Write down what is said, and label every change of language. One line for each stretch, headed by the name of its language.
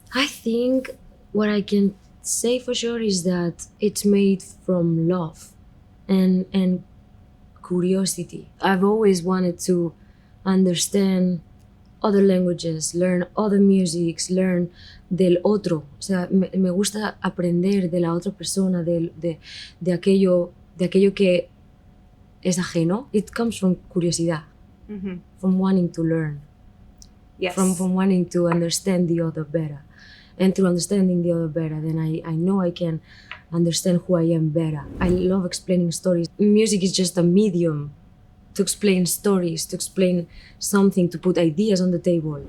English: I think what I can say for sure is that it's made from love and curiosity. I've always wanted to understand other languages, learn other musics, learn
Spanish: del otro. O sea, me gusta aprender de la otra persona, de aquello que es ajeno.
English: It comes from curiosidad, from wanting to learn, from wanting to understand the other better. And through understanding the other better, then I know I can understand who I am better. I love explaining stories. Music is just a medium to explain stories, to explain something, to put ideas on the table.